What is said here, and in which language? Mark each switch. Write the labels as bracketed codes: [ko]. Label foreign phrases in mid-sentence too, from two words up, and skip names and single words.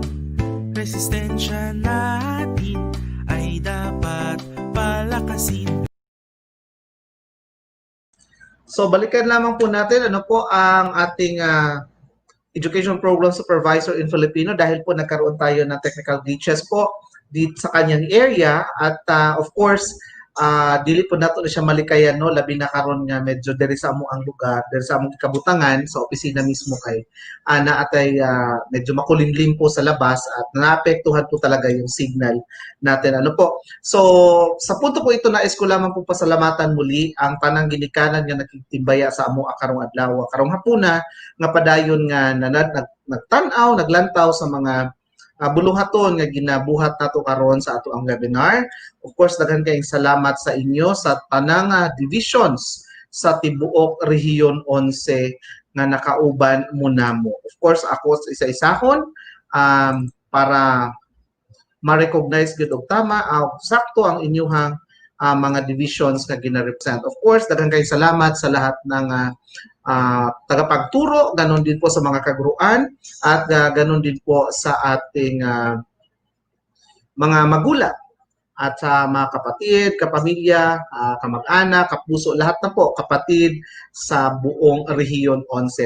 [tl] Resistensya natin ay dapat palakasin. So balikan lamang po natin ano po ang ating [en] education program supervisor in Filipino [tl] dahil po nagkaroon tayo ng [en] technical glitches [tl] po dito sa kanyang area at [en] of course [ceb] dili po nato na siya malikayan no labi na karon nga medyo diri sa amo ang lugar diri sa among kabutangan sa opisina mismo kay ana atay medyo makulimlim [tl] po sa labas at naapektuhan po talaga yung signal natin ano po. So sa punto po ito nais ko lamang po pasalamatan muli [ceb] ang tanang ginikanan nga nagtimbaya sa amo karong adlaw karong hapuna nga padayon nga nagtan-aw naglantaw sa mga buluhaton nga ginabuhat nato karon sa ato ang webinar. [en] Of course, [ceb] daghan kayong salamat sa inyo sa tanang divisions sa tibuok rehiyon 11 nga nakauban mo namo. Of course, ako isa-isahon para ma-recognize gud og tama sakto ang inyuhang mga divisions nga gina-represent. [en] Of course, [ceb] daghan kayong salamat sa [tl] lahat ng tagapagturo, ganon din po sa mga kaguruan at ganon din po sa ating mga magulang at sa mga kapatid, kapamilya, kamag-anak, kapuso, lahat na po kapatid sa buong rehiyon 11.